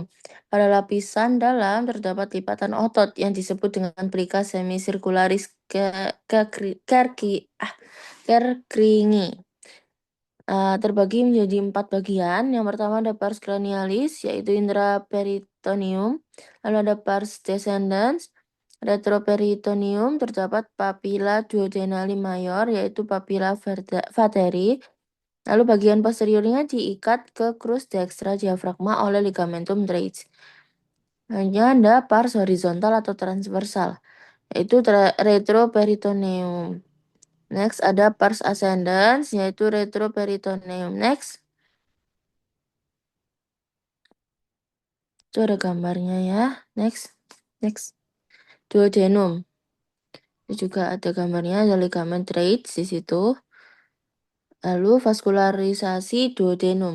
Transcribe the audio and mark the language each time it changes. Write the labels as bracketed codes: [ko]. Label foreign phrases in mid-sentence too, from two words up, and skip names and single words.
[id] Pada lapisan dalam terdapat lipatan otot yang disebut dengan [la] plica semicircularis Kerkringi. [id] Terbagi menjadi 4 bagian. Yang pertama ada [la] pars cranialis, [id] yaitu intraperitoneum. Lalu ada [la] pars descendens, [id] retroperitoneum, terdapat [la] papilla duodenali mayor, [id] yaitu [la] papilla vateri. [id] Lalu bagian posteriornya diikat ke [la] crus dextra [id] diafragma oleh [la] ligamentum teres. [id] Hanya ada [la] pars horizontal [id] atau transversal, yaitu retroperitoneum. Next ada [la] pars ascendens, [id] yaitu retroperitoneum. Next. Itu ada gambarnya ya. Next. Duodenum. Itu juga ada gambarnya, ada ligamen traits di situ. Lalu vaskularisasi duodenum.